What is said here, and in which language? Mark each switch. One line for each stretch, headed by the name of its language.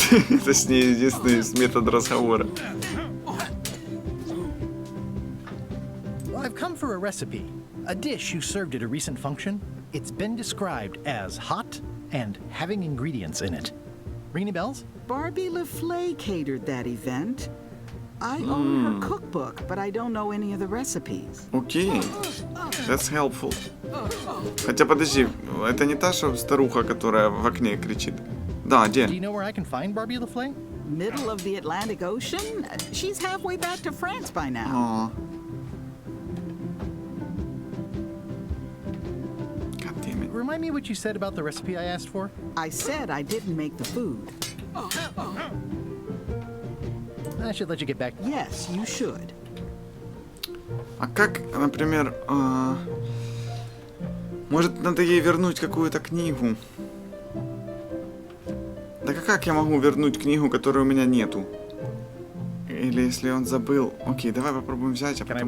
Russian: Это с ней единственный метод разговора.
English: I've come for a recipe. A dish you served at a recent function. It's been described as hot and having ingredients in it. Ring any bells? Barbie LaFleur catered that event. I own her cookbook, but I don't know any of the recipes. Окей. That's helpful.
Russian: Хотя подожди, это не та, что старуха, которая в окне кричит. Да, где?
English: Do you know where I can find Barbie LaFleur? Middle of the Atlantic Ocean? She's halfway back to France by now. God damn it. Remind me what you said about the recipe I asked for? I said I didn't make the food. I should let you get back. Yes, you should.
Russian: А как, например, может, надо ей вернуть какую-то книгу? Так а как я могу вернуть книгу, которой у меня нету? Или если он забыл... Окей, давай попробуем взять, а потом...